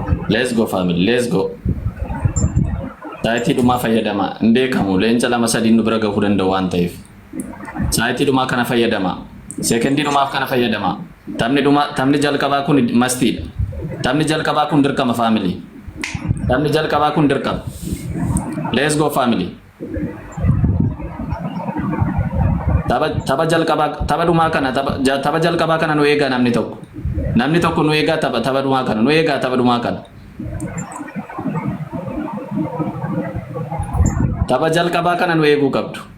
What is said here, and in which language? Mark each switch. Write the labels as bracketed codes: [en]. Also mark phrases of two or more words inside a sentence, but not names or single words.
[en] Let's go family. Let's go. [om] Saaytii dhumaa fayyadama. Beekamu leenca lama sadii nu bira gahuu danda'u waan ta'eef. Saaytii dhumaa kana fayyadama. Sekondii dhumaaf kana fayyadama. Taphni jalqabaa kun mastiidha. Taphni jalqabaa kun dirqama family. Taphni jalqabaa kun dirqama. [en] Let's go family. [om] Tapha jalqabaa tapha dhumaa kana tapha jalqabaa kana nu eegaa namni tokko. Namni tokko nu eegaa tapha dhumaa kana. Nu eegaa tapha dhumaa kana. Tapha jalqabaa kana nu eeguu qabdu.